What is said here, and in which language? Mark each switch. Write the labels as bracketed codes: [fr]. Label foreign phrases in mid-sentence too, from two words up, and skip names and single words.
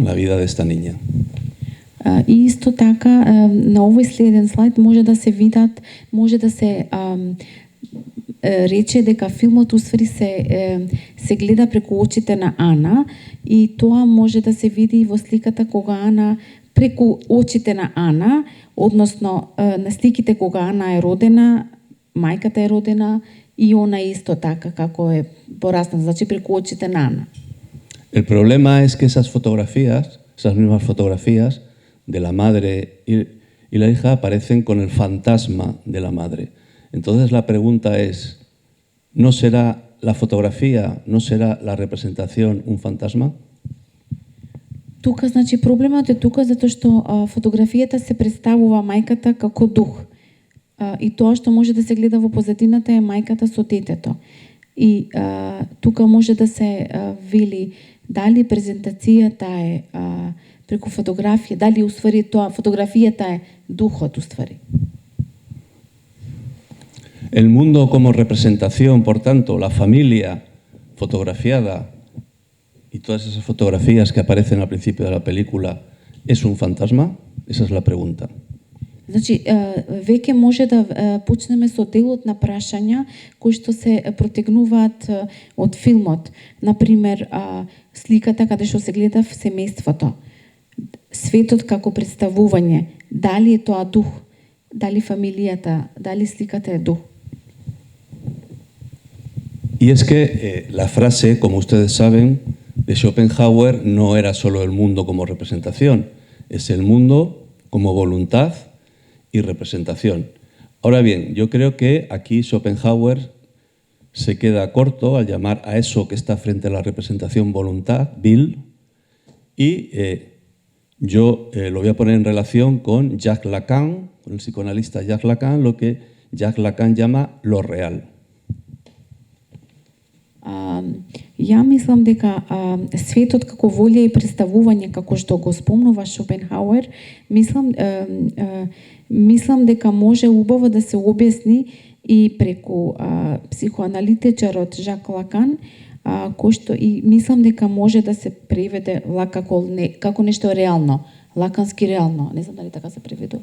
[es] La vida de esta niña. [mk] И исто така на овој следен слайд може да се видат, може да се рече дека филмот усвари се гледа преку очите на Ана, и тоа може да се види во сликата кога Ана, преку очите на Ана, односно на сликите кога Ана е родена, мајката е родена и она исто така како е порасна, значи преку очите на Ана. [es] El problema es que esas fotografías, esas mismas fotografías de la madre y la hija aparecen con el fantasma de la madre. Entonces la pregunta es, ¿no será la fotografía, no será la representación un fantasma? [mk] Тука, значи, проблемот е тука затоа што фотографијата се представува мајката како дух. И тоа што може да се гледа во позадината е мајката со детето. И тука може да се вели дали презентацијата е преку фотографија, дали уствари тоа фотографијата е духот уствари. [es] El mundo como representación, por tanto, la familia fotografiada y todas esas fotografías que aparecen al principio de la película, ¿es un fantasma? Esa es la pregunta. [mk] Значи, веќе може да почнеме со делот на прашања кои што се протегнуваат од филмот. Например, сликата каде што се гледа в семејството. Светот како представување, дали е тоа дух, дали фамилијата, дали сликата е дух. [es] Y es que la frase, como ustedes saben, de Schopenhauer no era solo el mundo como representación, es el mundo como voluntad y representación. Ahora bien, yo creo que aquí Schopenhauer se queda corto al llamar a eso que está frente a la representación voluntad, Will, y yo lo voy a poner en relación con Jacques Lacan, con el psicoanalista Jacques Lacan, lo que Jacques Lacan llama lo real. [mk] Ја мислам дека светот како волја и представување, како што го спомнува Шопенхауер, мислам дека може убаво да се објасни и преку психоаналитичарот Жак Лакан, кој што и мислам дека може да се преведе како нешто реално, лакански реално, не знам дали така се преведува.